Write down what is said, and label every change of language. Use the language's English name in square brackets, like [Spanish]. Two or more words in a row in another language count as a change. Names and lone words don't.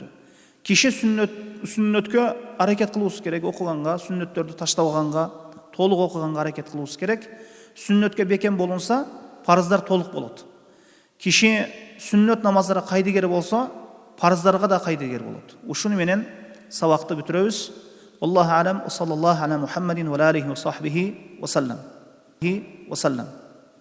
[Kyrgyz] Киши сүннөткө аракет кылуусу керек, окуганга, сүннөттөрдү таштабаганга, толук окуганга аракет кылуусу керек. Сүннөткө бекем болунса, парыздар толук болот. Киши сүннөт намаздары кайдыгер болсо, парыздарга да кайдыгер болот. Ушуну менен сабакты бүтүрөбүз. [Arabic] الله أعلم، صلى الله على محمد وعليه وصحبه وسلم.